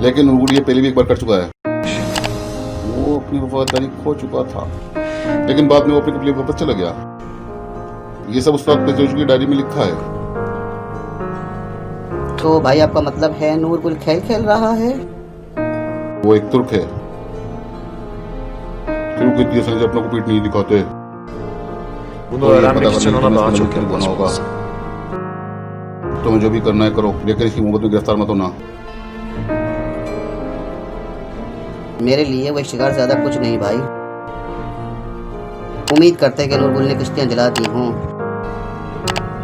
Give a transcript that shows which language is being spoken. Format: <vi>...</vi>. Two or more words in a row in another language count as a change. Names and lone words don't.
<ur>لیکن وہ یہ پہلے بھی ایک بار کر چکا ہے۔ وہ اپنی وفاداری کھو چکا تھا، لیکن بعد میں وہ اپنے لیے واپس چلا گیا. یہ سب استاد پیشوز کی ڈائری میں لکھا ہے. تو بھائی آپ کا مطلب ہے نور گل کھیل رہا ہے? وہ ایک ترک ہے. ترک اتنی آسانی سے اپنے کو پیٹھ نہیں دکھاتے.</ur> <tr>Bunu öğrenmek için ona daha çok yaklaşmalısın.</tr> <ur>تمہیں جو بھی کرنا ہے کرو، لیکن اس کی محبت میں گرفتار مت ہونا. میرے لیے وہ شکار زیادہ کچھ نہیں بھائی. امید کرتے ہیں کہ نور گل نے کشتیاں جلا دی ہوں.</ur>